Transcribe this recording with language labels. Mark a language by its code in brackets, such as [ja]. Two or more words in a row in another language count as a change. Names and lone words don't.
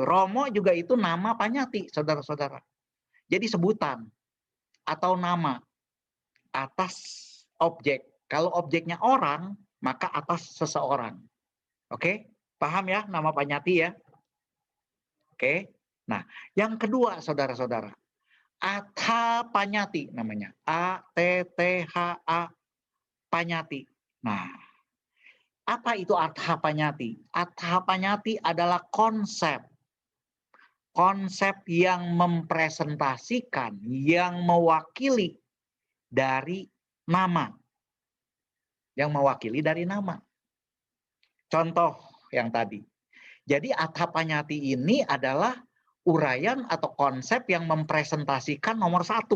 [id] Romo juga itu [pi] nama panyati, [id] saudara-saudara. Jadi sebutan atau nama atas objek. Kalau objeknya orang, maka atas seseorang. Oke? Paham ya [pi] nama panyati [id] ya? Oke? Nah, yang kedua saudara-saudara. [pi] Atha panyati [id] namanya. [pi] A-T-T-H-A panyati. [id] Nah, apa itu [pi] Atha panyati? Atha panyati [id] adalah konsep. Konsep yang mempresentasikan, yang mewakili dari nama. Yang mewakili dari nama. Contoh yang tadi. Jadi [pi] Atha panyati [id] ini adalah uraian atau konsep yang mempresentasikan nomor satu.